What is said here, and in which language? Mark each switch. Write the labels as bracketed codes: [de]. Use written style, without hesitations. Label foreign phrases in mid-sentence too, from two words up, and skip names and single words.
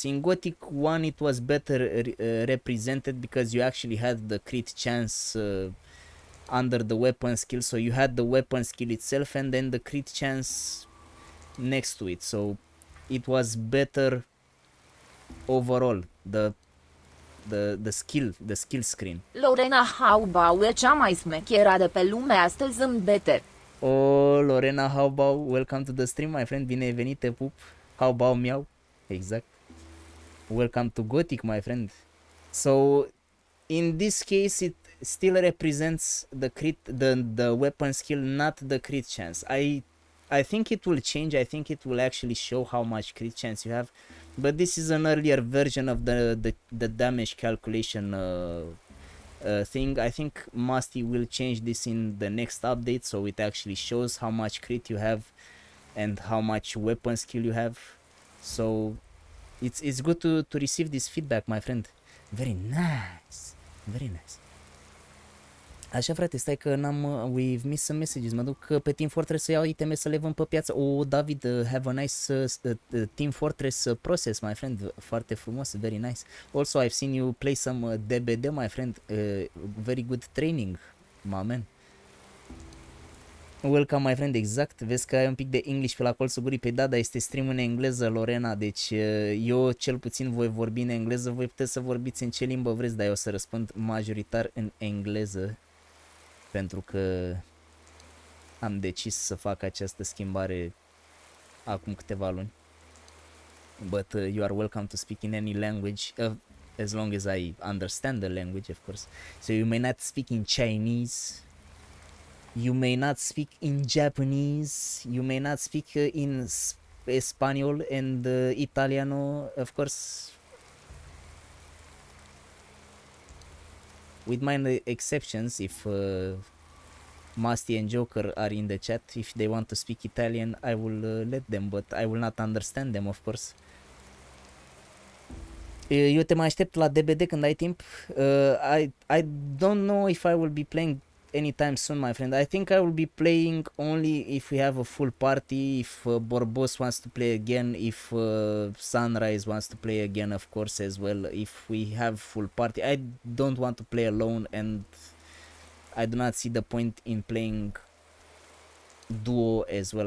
[en] In Gothic 1 it was better represented because you actually had the crit chance under the weapon skill. So you had the weapon skill itself and then the crit chance next to it. So it was better overall, the skill screen. [ro] Lorena Haubau e cea mai smecheră de pe lume astăzi zâmbete. [en] Oh, Lorena Haubau, welcome to the stream, my friend. [ro] Bine ai venit, te pup. Haubau miau. Exact. [en] Welcome to Gothic, my friend. So in this case it still represents the crit, the weapon skill, not the crit chance. I think it will change. I think it will actually show how much crit chance you have, but this is an earlier version of the damage calculation thing. I think Musty will change this in the next update, so it actually shows how much crit you have and how much weapon skill you have. So it's good to receive this feedback, my friend. Very nice, very nice. [ro] Așa, frate, stai că n-am... [en] we've missed some messages. [ro] Mă duc pe Team Fortress să iau iteme să le vând pe piață. [en] Oh, David, have a nice Team Fortress process, my friend. [ro] Foarte frumos, [en] very nice. Also, I've seen you play some DBD, my friend. Very good training, my man. Welcome, my friend, exact. [ro] Vezi că ai un pic de English pe la colțul gurii. Pe da, dar este stream în engleză, Lorena. Deci eu cel puțin voi vorbi în engleză. Voi puteți să vorbiți în ce limbă vreți, dar eu o să răspund majoritar în engleză. Pentru că am decis să fac această schimbare acum câteva luni. [en] But you are welcome to speak in any language, as long as I understand the language, of course. So you may not speak in Chinese, you may not speak in Japanese, you may not speak in Spanish and Italiano, of course. With minor exceptions, if Musty and Joker are in the chat, if they want to speak Italian, I will let them, but I will not understand them, of course. [ro] Eu te mai aștept la DBD când ai timp. [en] I don't know if I will be playing anytime soon, my friend. I think I will be playing only if we have a full party, if Borbos wants to play again, if Sunrise wants to play again, of course, as well. If we have full party, I don't want to play alone, and I do not see the point in playing duo as well.